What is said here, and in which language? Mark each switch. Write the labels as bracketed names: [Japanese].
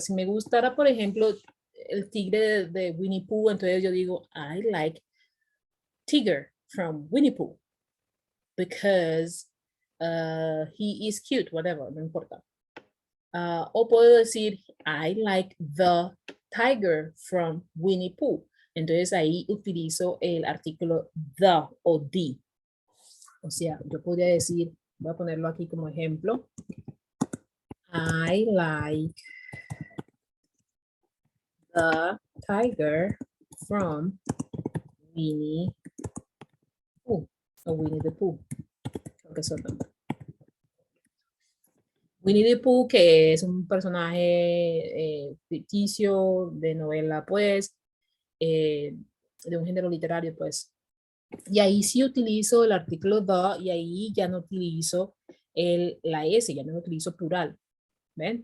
[Spanish] Si me gustara, por ejemplo, el tigre de Winnie Pooh, entonces yo digo, [English] I like Tiger from Winnie Pooh because he is cute, whatever, [Spanish] no importa. O puedo decir, [English] I like the tiger from Winnie Pooh. [Spanish] Entonces ahí utilizo el artículo the o the. O sea, yo podría decir, voy a ponerlo aquí como ejemplo. [English] I like the tiger from Winnie Pooh. [Spanish] O Winnie the Pooh. Creo que es el nombre. Winnie the Pooh, que es un personaje ficticio de novela, pues, de un género literario, pues. Y ahí sí utilizo el artículo the y ahí ya no utilizo la S, ya no lo utilizo plural. ¿Ven?